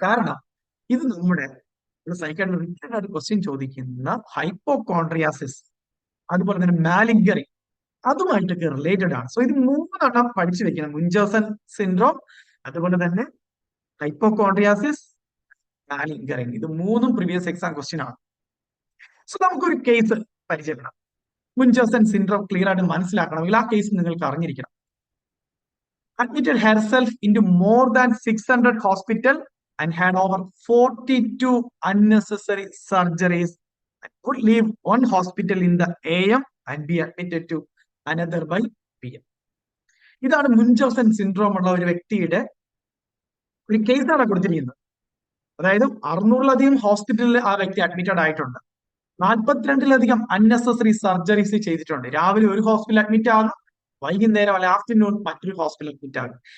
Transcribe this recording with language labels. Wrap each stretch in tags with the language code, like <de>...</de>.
<ml>കാരണം ഇത് നമ്മുടെ സൈക്കാട്രി ക്വസ്റ്റ്യൻ ചോദിക്കുന്ന ഹൈപ്പോകോൺട്രിയാസിസ്, അതുപോലെ തന്നെ മാലിഗറി, അതുമായിട്ടൊക്കെ റിലേറ്റഡ് ആണ്. സോ ഇത് 3 പഠിച്ചു വെക്കണം. മുൻചാസൻ സിൻഡ്രോം, അതുപോലെ തന്നെ ഹൈപ്പോകോൺട്രിയാസിസ്, മാലിഗറി. ഇത് 3 പ്രീവിയസ് എക്സാം ക്വസ്റ്റ്യൻ ആണ്. സോ നമുക്കൊരു കേസ് പരിചയപ്പെടാം. മുൻചാസൻ സിൻഡ്രോം ക്ലിയർ ആയിട്ട് മനസ്സിലാക്കണമെങ്കിൽ ആ കേസ് നിങ്ങൾക്ക് അറിഞ്ഞിരിക്കണം.</ml> <en>Admitted herself into more than 600 hospital and had over 42 unnecessary surgeries and would leave one hospital in the AM and be admitted to another by PM.</en> <ml>ഇതാണ് മുൻചൗസൻ syndrome ഉള്ള ഒരു വ്യക്തിയുടെ ഒരു കേസാണ് കൊടുത്തിരിക്കുന്നത്. അതായത് 600-ലധികം ഹോസ്പിറ്റലിൽ ആ വ്യക്തി അഡ്മിറ്റഡ് ആയിട്ടുണ്ട്. 42-ലധികം അൺനെസസറി സർജറീസ് ചെയ്തിട്ടുണ്ട്. രാവിലെ ഒരു ഹോസ്പിറ്റൽ അഡ്മിറ്റ് ആകും, വൈകുന്നേരം അല്ലെ ആഫ്റ്റർനൂൺ മറ്റൊരു ഹോസ്പിറ്റൽ അഡ്മിറ്റ് ആകും.</ml>